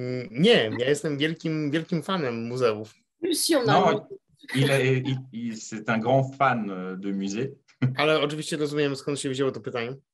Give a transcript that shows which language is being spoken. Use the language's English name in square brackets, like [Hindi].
[Polish] Nie, ja jestem wielkim fanem muzeów. [French] Non, c'est un grand fan de musées. [Polish] Ale oczywiście rozumiem, skąd się wzięło to pytanie.